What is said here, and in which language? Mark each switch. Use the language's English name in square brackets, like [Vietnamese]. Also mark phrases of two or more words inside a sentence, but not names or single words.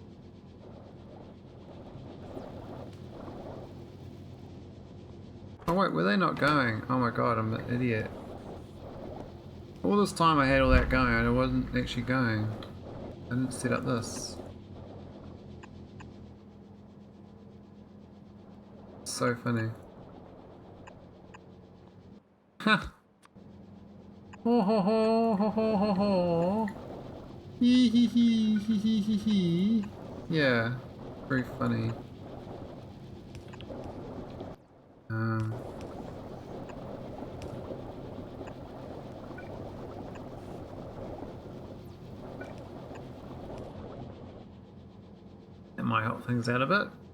[English] Oh wait, were they not going? Oh my god, I'm an idiot. All this time I had all that going and I wasn't actually going. I didn't set up this. So funny. Ha! Ho ho ho ho ho ho ho. Hee hee hee hee hee hee hee. Yeah, very funny. That might help things out a bit.